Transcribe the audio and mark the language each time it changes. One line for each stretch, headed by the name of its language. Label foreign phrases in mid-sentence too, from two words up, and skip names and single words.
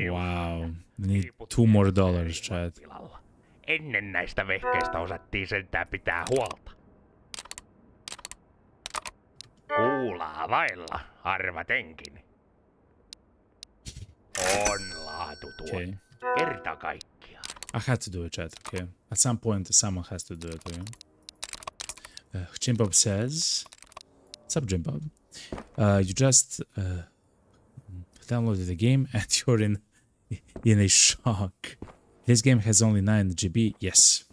English: Wow. We need $2 more, chat.
Finnish: tilalla. Ennen näistä vehkeistä osattiin sentään pitää huolta. Kuulaa vailla, arvatenkin. On laatu tuo.
English: Okay.
Finnish: Kerta kaikkiaan.
English: I had to do it, chat. Okay. At some point, someone has to do it. Okay. Jimbob says, "What's up, Jimbob? You just downloaded the game and you're in a shock. This game has only 9 GB. Yes.